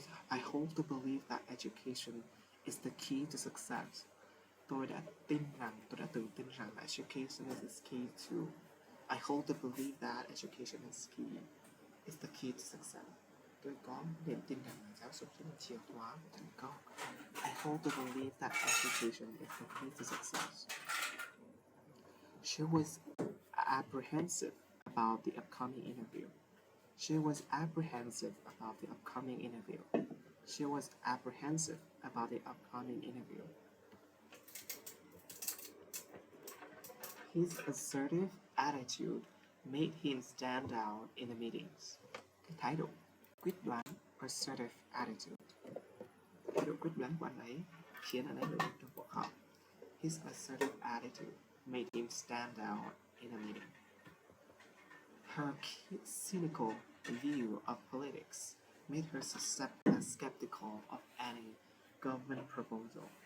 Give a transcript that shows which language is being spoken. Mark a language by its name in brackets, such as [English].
[English] I hold to believe that education is the key to success. [Vietnamese] Tôi đã từng tin rằng [English] education is key to. I hold to believe that education is the key to success. [Vietnamese] Tôi có niềm tin rằng giáo dục chính là chìa khóa của thành công. [English] I hold to believe that education is the key to success. She was apprehensive about the upcoming interview. She was apprehensive about the upcoming interview. She was apprehensive about the upcoming interview. His assertive attitude made him stand out in the meetings. [Vietnamese] Cái thái độ quyết đoán, assertive attitude. Thái độ quyết đoán của anh ấy khiến anh ấy nổi bật trong cuộc họp. [English] His assertive attitude made him stand out in a meeting. Her cynical view of politics made her skeptical of any government proposal.